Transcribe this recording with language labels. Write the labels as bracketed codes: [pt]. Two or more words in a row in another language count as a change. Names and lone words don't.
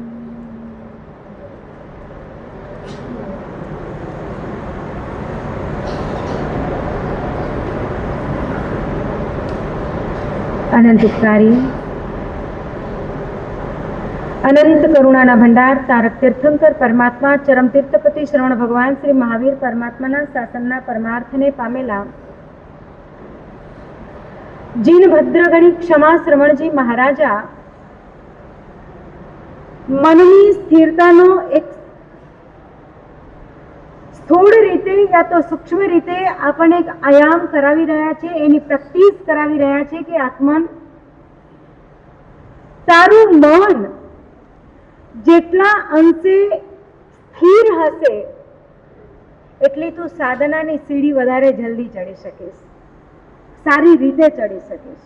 [gu] અનંત ઉપકારી અનંત કરુણાના ભંડાર તારક તીર્થંકર પરમાત્મા ચરમ તીર્થપતિ શ્રવણ ભગવાન શ્રી મહાવીર પરમાત્માના શાસનના પરમાર્થને પામેલા જીન ભદ્રગણી ક્ષમા શ્રવણજી મહારાજા મનની સ્થિરતાનો એક સ્થૂળ રીતે યા તો સૂક્ષ્મ રીતે આપણને એક આયામ કરાવી રહ્યા છે, એની પ્રેક્ટિસ કરાવી રહ્યા છે કે આત્મન તારું મન જેટલા અંશે સ્થિર હશે એટલી તું સાધનાની સીડી વધારે જલ્દી ચડી શકીશ, સારી રીતે ચડી શકીશ।